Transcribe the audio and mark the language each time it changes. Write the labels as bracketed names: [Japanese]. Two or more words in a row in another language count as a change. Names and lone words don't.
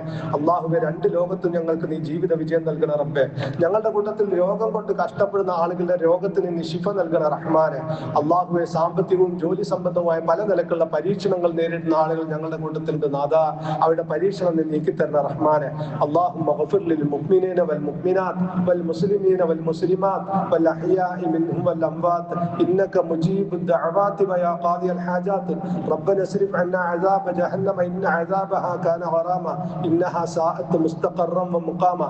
[Malayalam] അള്ളാഹുവെ, രണ്ട് ലോകത്തും ഞങ്ങൾക്ക് നീ ജീവിത വിജയം നൽകണം റബ്ബെ. ഞങ്ങളുടെ കൂട്ടത്തിൽ രോഗം കൊണ്ട് കഷ്ടപ്പെടുന്ന ആളുകളുടെ രോഗത്തിന് നീ ശിഫ നൽകണം റഹ്മാനെ. അള്ളാഹുവെ, സാമ്പത്തികവും ജോലി സംബന്ധമായ പല നിലക്കുള്ള പരീക്ഷണങ്ങൾ നേരിടുന്ന ആളുകൾ ഞങ്ങളുടെ കൂട്ടത്തിലുണ്ട്. നാഥാ, അവരുടെ പരീക്ഷണം നീ നീക്കിത്തരണം റഹ്മാനെ. [Arabic] اللهم اغفر للمؤمنين والمؤمنات والمسلمين والمسلمات والأحياء منهم والأموات إنك مجيب الدعوات ويا قاضي الحاجات. ربنا اصرف عنا عذاب جهنم إن عذابها كان غراما إنها ساءت مستقرا ومقاما.